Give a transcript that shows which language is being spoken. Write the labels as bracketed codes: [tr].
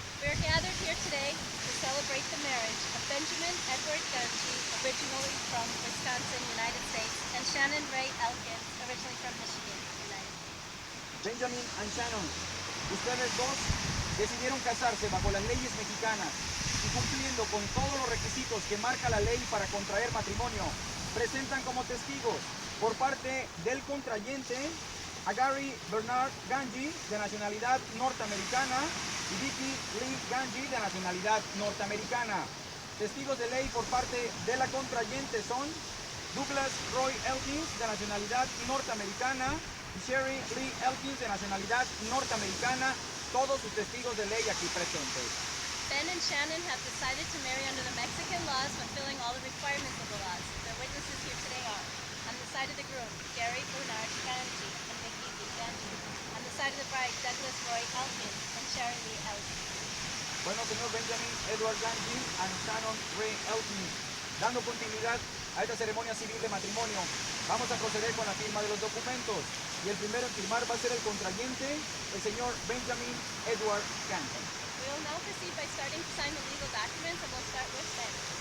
[en] We are gathered here today to celebrate the marriage of Benjamin Edward Ganji, originally from Wisconsin, United States, and Shannon Ray Elkins, originally from Michigan, United States. [es] Benjamin and Shannon, ustedes dos decidieron casarse bajo las leyes mexicanas y cumpliendo con todos los requisitos que marca la ley para contraer matrimonio, presentan como testigos por parte del contrayente a Gary Bernard Ganji, de nacionalidad norteamericana, y Vicky Lee Ganji, de nacionalidad norteamericana. Testigos de ley por parte de la contrayente son Douglas Roy Elkins, de nacionalidad norteamericana, y Sherry Lee Elkins, de nacionalidad norteamericana, todos sus testigos de ley aquí presentes. [en] Ben and Shannon have decided to marry under the Mexican laws, fulfilling all the requirements of the laws. The witnesses here today are, on the side of the groom, Gary Bernard Ganji and Vicky Lee Ganji. On the side of the bride, Douglas Roy Elkins and Sherry Lee Elkins. [es] Bueno, señor Benjamin Edward Ganji and Shannon Ray Elkins, dando continuidad a esta ceremonia civil de matrimonio, vamos a proceder con la firma de los documentos. Y el primero en firmar va a ser el contrayente, el señor Benjamin Edward Ganji. [en] We will now proceed by starting to sign the legal documents, and we'll start with Ben.